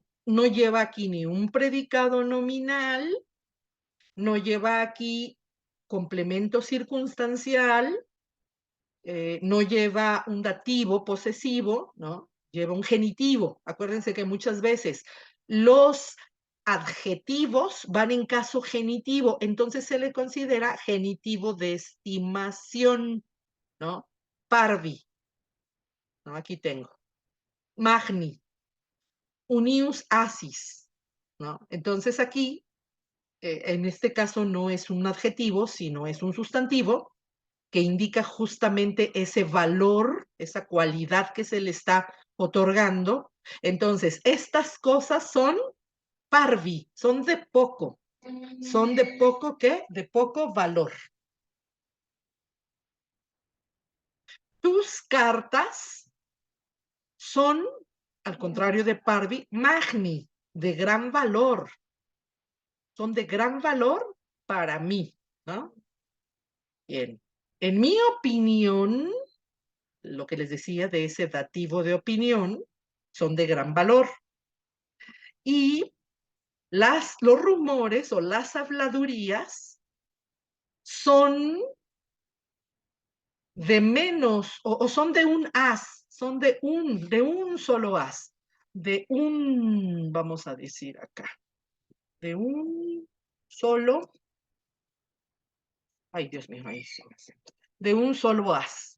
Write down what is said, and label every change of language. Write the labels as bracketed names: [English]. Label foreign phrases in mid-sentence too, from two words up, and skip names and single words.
[Spanish] No lleva aquí ni un predicado nominal, no lleva aquí complemento circunstancial, no lleva un dativo posesivo, ¿no? Lleva un genitivo. Acuérdense que muchas veces los adjetivos van en caso genitivo, entonces se le considera genitivo de estimación, ¿no? Parvi, ¿no? Aquí tengo. [Latin] Magni, unius asis, [Spanish] ¿no? Entonces aquí, en este caso no es un adjetivo, sino es un sustantivo, que indica justamente ese valor, esa cualidad que se le está otorgando. Entonces, estas cosas son parvi, son de poco. ¿Son de poco qué? De poco valor. Tus cartas son, al contrario de parvi, magni, de gran valor. Son de gran valor para mí, ¿no? Bien. En mi opinión, lo que les decía de ese dativo de opinión, son de gran valor. Y los rumores o las habladurías son de menos, o son de un as, son de un solo as, vamos a decir acá, de un solo, ay Dios mío, ahí sí me siento, de un solo as.